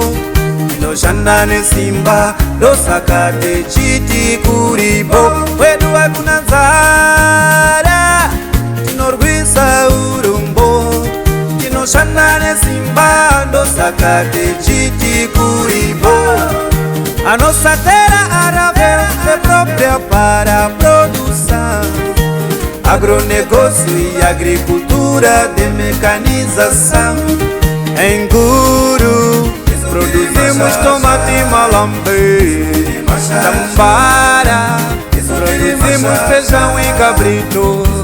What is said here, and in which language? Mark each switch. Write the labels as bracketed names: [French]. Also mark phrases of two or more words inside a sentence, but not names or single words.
[Shona] Inoshana nesimba, dosakate chiti kuribo. Kwedu hakuna msara, Dorvisa urombo. Inoshana nesimba, dosakate chiti kuribo. [Portuguese] A nossa terra árabe é própria para produção, agronegócio e agricultura de mecanização. Em Guru produzimos tomate e malambe, tambara, produzimos feijão e cabrito,